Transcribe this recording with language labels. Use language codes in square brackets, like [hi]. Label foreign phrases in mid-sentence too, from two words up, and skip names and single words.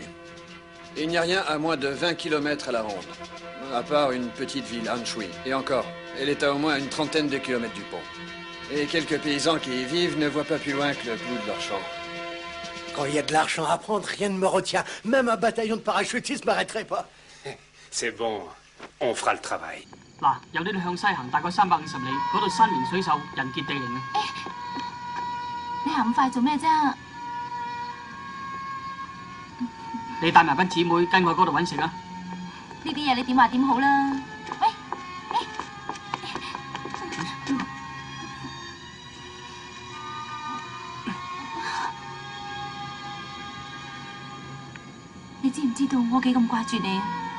[fr] Il n'y a rien à moins de 20 km à la ronde, à part une petite ville, Anshui. Et encore, elle est à au moins une trentaine de kilomètres du pont. Et quelques paysans qui y vivent ne voient pas plus loin que le bout de leur champ. Quand il y a de l'argent à prendre, rien ne me retient. Même un bataillon de parachutistes m'arrêterait pas. C'est bon, on fera le travail. [yue] 嗱，由呢度向西行大概350里，嗰度山明水秀，人傑地靈啊！你行咁快做咩啫？你帶埋班姊妹跟我去嗰度揾食啊！呢啲嘢你點話點好啦？喂，你知唔知道我幾咁掛住你啊？